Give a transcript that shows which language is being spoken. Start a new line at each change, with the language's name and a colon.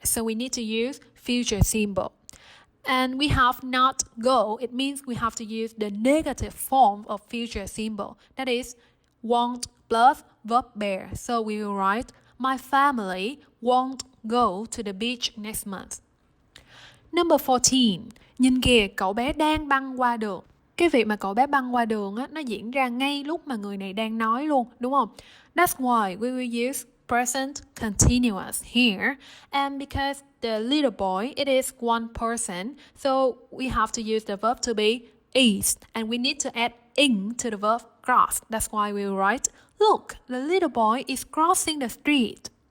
English: So we need to use future simple. And we have not go. It means we have to use the negative form of future simple. That is won't plus verb there. So we will write, my family won't go to the beach next month. Number 14.
Vietnamese: Nhìn kìa, cậu bé đang băng qua đường. Cái việc mà cậu bé băng qua đường á, nó diễn ra ngay lúc mà người này đang nói luôn, đúng không?
English: That's why we will use present continuous here. And because the little boy, it is one person, so we have to use the verb to be is. And we need to add in to the verb cross. That's why we will write, look, the little boy is crossing the street.